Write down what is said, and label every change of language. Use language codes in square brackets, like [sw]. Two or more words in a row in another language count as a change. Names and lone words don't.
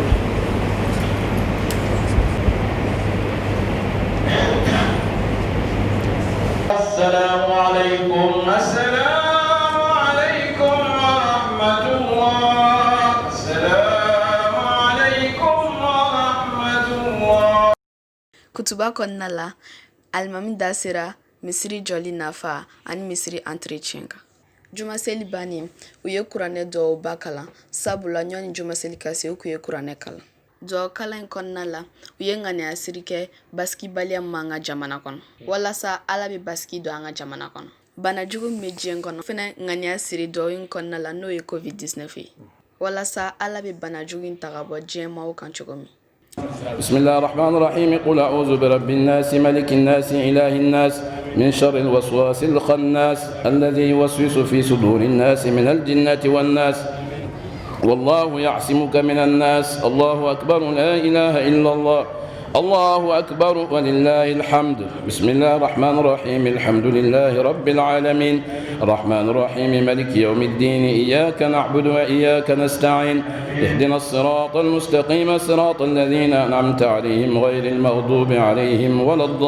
[ar] السلام عليكم السلام عليكم ورحمة الله السلام عليكم ورحمة الله [bm] Kutuba kɔnɔna la alimami da sera misiri jɔli nafa ani misiri entretien kan. Jumaseli bannen u ye kuranɛ dɔwba kalan sabula ɲɔni jumaseli ka se u kun ye kuranɛ kalan. Dɔw kalan in kɔnɔna la u ye ŋaniya siri kɛ basikibaliya min an ka jamana kɔnɔ walasa ala bɛ basiki don an ka jamana kɔnɔ. Banajugu min bɛ diɲɛ kɔnɔ fɛnɛ ŋaniya siri dɔw in kɔnɔna la n'o ye covid-19 ye walasa ala bɛ banajugu in ta ka bɔ diɲɛ maaw kan cogo min. [ar] بسم الله الرحمن الرحيم قل أعوذ برب الناس ملك الناس إله الناس من شر الوسواس الخناس الذي يوسوس في صدور الناس من الجنة والناس والله يعصمك من الناس الله أكبر لا إله إلا الله الله أكبر ولله الحمد بسم الله الرحمن الرحيم الحمد لله رب العالمين الرحمن الرحيم ملك يوم الدين إياك نعبد وإياك نستعين اهدنا الصراط المستقيم صراط الذين أنعمت عليهم غير المغضوب عليهم ولا